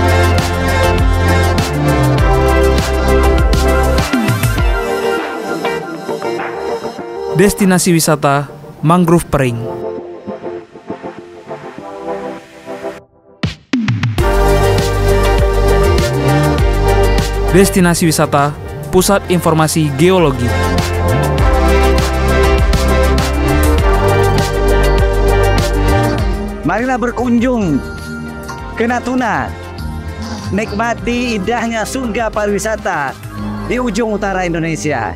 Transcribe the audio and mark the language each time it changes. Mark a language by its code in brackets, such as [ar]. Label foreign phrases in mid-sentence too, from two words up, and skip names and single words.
[id] Destinasi wisata Mangrove Pering. Destinasi wisata Pusat Informasi Geologi. Marilah berkunjung ke Natuna, nikmati indahnya surga pariwisata di ujung utara Indonesia.